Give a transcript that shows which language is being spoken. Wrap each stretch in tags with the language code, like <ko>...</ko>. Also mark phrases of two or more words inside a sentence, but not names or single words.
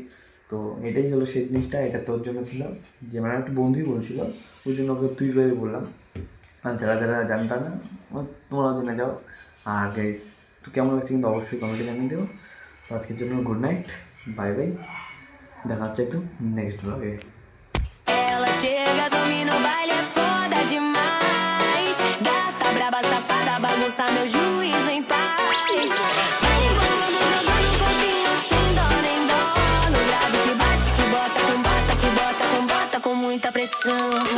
<bn>তো এটাই হলো সেই জিনিসটা, এটা তোর জন্য ছিল, যে মানে একটা বন্ধুই বলছিল, ওই জন্য ওকে তুই করে বললাম। আর যারা যারা জানতাম না তোমরাও জেনে যাও। আর গাইস তো কেমন লাগছে কিন্তু অবশ্যই কমেন্টে জানিয়ে দেবো। তো আজকের জন্য</bn> <en>good night, bye bye,</en> <bn>দেখা হচ্ছে একটু</bn> <en>next blog.</en> <pt>Ela chega, domina o baile, é foda demais. Gata braba, safada, bagunça meu juízo em paz. Vai embolando, jogando um corpinho sem dó nem dó. No grave que bate, que bota com bota, que bota com bota com muita pressão.</pt>